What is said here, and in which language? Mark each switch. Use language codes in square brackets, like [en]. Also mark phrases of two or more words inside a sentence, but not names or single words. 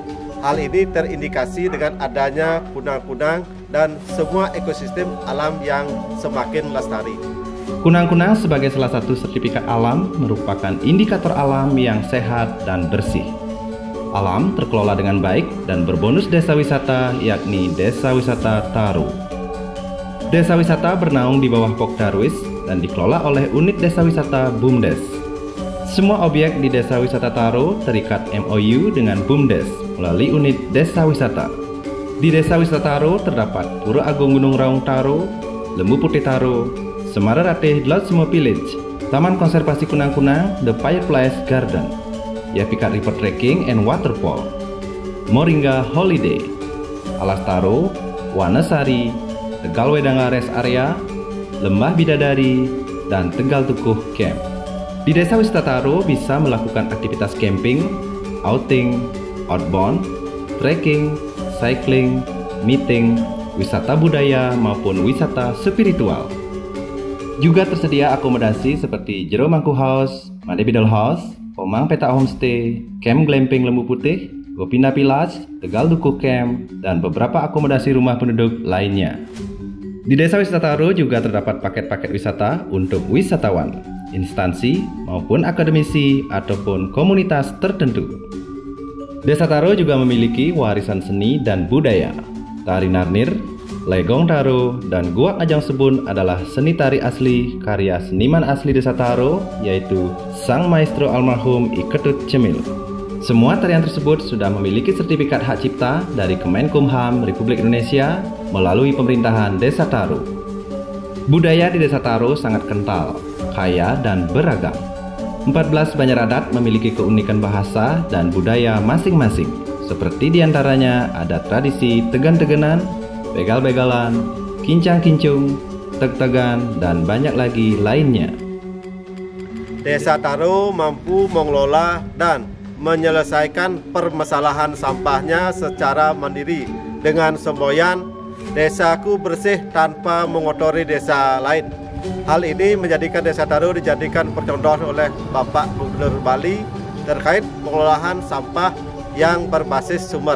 [id] Hal ini terindikasi dengan adanya kunang-kunang dan semua ekosistem alam yang semakin lestari. Kunang-kunang sebagai salah satu sertifikat alam merupakan indikator alam yang sehat dan bersih. Alam terkelola dengan baik dan berbonus desa wisata yakni Desa Wisata Taro. Desa wisata bernaung di bawah Pokdarwis dan dikelola oleh unit desa wisata BUMDes. Semua objek di Desa Wisata Taro terikat MOU dengan BUMDes melalui unit desa wisata. Di Desa Wisata Taro terdapat Pura Agung Gunung Raung Taro, Lembu Putih Taro, Semara Ratih Dlotsmo Village, Taman Konservasi Kunang-Kunang The Fireplace Garden, Yapikat River Trekking and Waterfall, Moringa Holiday, Alas Taro, Wanasari, Tegal Wedanga Rest Area, Lembah Bidadari, dan Tegal Tukuh Camp. Di Desa Wisata Taro bisa melakukan aktivitas [en] camping, outing, outbound, trekking, cycling, meeting, [id] wisata budaya maupun wisata spiritual. Juga tersedia akomodasi seperti Jero Mangku House, Made Bidal House, Pomang Peta Homestay, Camp Glamping Lembu Putih, Gopinda Village, Tegal Dukuh Camp, dan beberapa akomodasi rumah penduduk lainnya. Di Desa Wisata Taro juga terdapat paket-paket wisata untuk wisatawan, instansi maupun akademisi ataupun komunitas tertentu. Desa Taro juga memiliki warisan seni dan budaya. Tari Narnir, Legong Taro, dan Guak Ajang Sebun adalah seni tari asli karya seniman asli Desa Taro, yaitu Sang Maestro almarhum I Ketut Cemil. Semua tarian tersebut sudah memiliki sertifikat hak cipta dari Kemenkumham Republik Indonesia melalui pemerintahan Desa Taro. Budaya di Desa Taro sangat kental, kaya, dan beragam. 14 banjar adat memiliki keunikan bahasa dan budaya masing-masing. Seperti diantaranya ada tradisi tegan-teganan, begal-begalan, kincang-kincung, teg-tegan, dan banyak lagi lainnya. Desa Taro mampu mengelola dan menyelesaikan permasalahan sampahnya secara mandiri dengan semboyan "Desaku bersih tanpa mengotori desa lain". Hal ini menjadikan Desa Taro dijadikan percontohan oleh Bapak Gubernur Bali terkait pengelolaan sampah yang berbasis sumber.